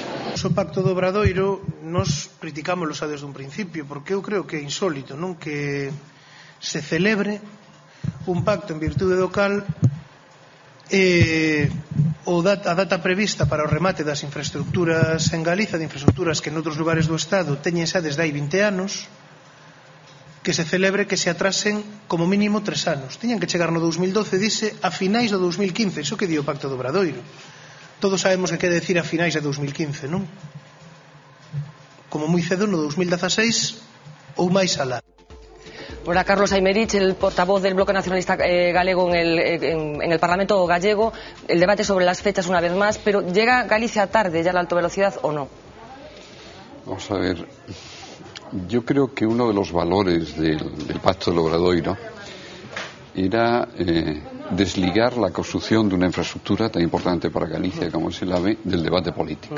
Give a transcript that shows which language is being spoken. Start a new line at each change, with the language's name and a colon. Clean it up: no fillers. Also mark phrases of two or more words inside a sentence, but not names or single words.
Galician: O pacto do Obradoiro nos criticámoslo xa desde un principio, porque eu creo que é insólito, non, que se celebre un pacto en virtude do cal a data prevista para o remate das infraestructuras en Galiza, de infraestructuras que en outros lugares do Estado teñen xa desde hai 20 anos, que se celebre que se atrasen como mínimo 3 anos. Tiñan que chegar no 2012, dice, a finais do 2015, iso que di o pacto do Obradoiro. Todos sabemos que quere decir a finais de 2015, non? Como moi cedo no 2016 ou máis alá.
Spanish: Ahora Carlos Aymerich, el portavoz del Bloque Nacionalista Galego en el Parlamento gallego, el debate sobre las fechas una vez más, pero ¿llega Galicia tarde ya la alta velocidad o no? Vamos a ver, yo creo que uno de los valores del Pacto del Obradoiro era desligar la construcción de una infraestructura tan importante para Galicia como es el AVE del debate político.